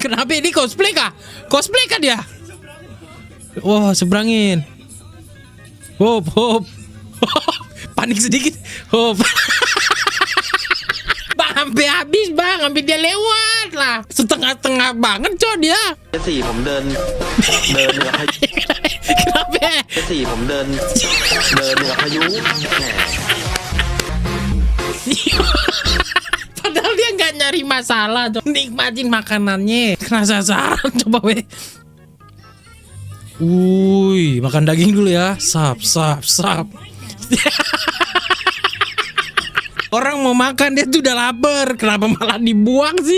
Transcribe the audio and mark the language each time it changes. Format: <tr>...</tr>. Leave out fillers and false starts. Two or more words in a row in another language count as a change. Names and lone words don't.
<id>Kenapa ini cosplay kah? Cosplay kah dia? Wah, seberangin. Hop. Panik sedikit. Hop. Bang, sampai habis bang, sampai dia lewat lah. Setengah-tengah banget coy dia.</id> <th>4 ผมเดินกับพายุ</th> <id>Kenapa?</id> <th>4ผมเดินกับพายุ</th> <id>Padahal dia nggak nyari masalah, coy. Nikmatin makanannya. Penasaran coba weh. Wuih, makan daging dulu ya. Sap. Orang mau makan dia tuh udah lapar, kenapa malah dibuang sih?</id>